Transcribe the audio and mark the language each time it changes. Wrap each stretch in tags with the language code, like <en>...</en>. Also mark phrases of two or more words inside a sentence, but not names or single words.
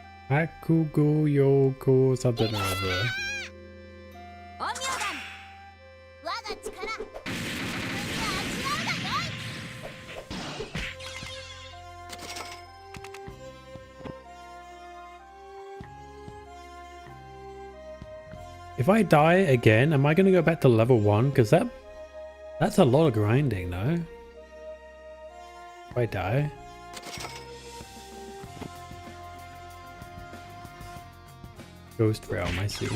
<en>Hakugo Yoko something or other.</en> <ja>陰陽眼我が力味わうがよい</ja> <en>If I die again, am I going to go back to level 1? Because that's a lot of grinding, no? If I die. Ghost realm, I see.</en>